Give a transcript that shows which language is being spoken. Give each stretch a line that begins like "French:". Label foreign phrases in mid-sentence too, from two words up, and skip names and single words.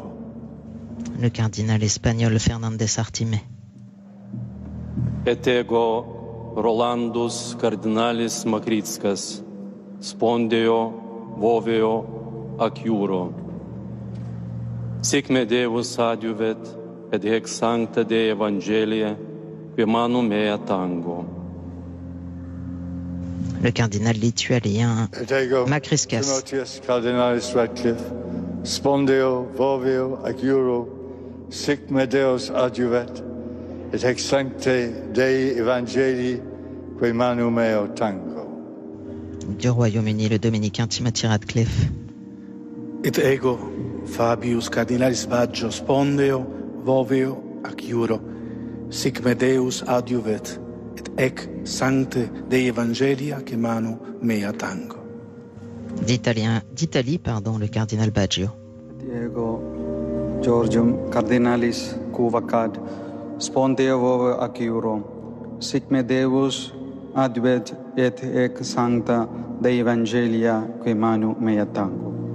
French: Le cardinal espagnol Fernandez Artime.
Latin: Et ego Rolandus cardinalis Makritskas, spondeo voveo ac iuro. Sic me Deus adjuvet et ex sancta Dei Evangelia que manu mea tango.
French: Le cardinal lituanien Makriskas.
Latin: Timotheus cardinalis Radcliffe, spondeo voveo ac iuro, sic me Deus adjuvet et ex sancte Dei Evangelii que manu meo tango.
French: Du Royaume-Uni, le dominicain Timothy Radcliffe.
Latin: Et ego Fabius cardinalis Baggio, spondeo voveo ac iuro, sic me Deus adjuvet et ec sancte Dei Evangelia que manu mea tango.
French: D'Italie, le cardinal Baggio.
Latin: Diego Georgium cardinalis Cuvacad, spondeo voveo ac iuro, sic me Deus adjuvet et ec sancta Dei Evangelia que manu mea tango.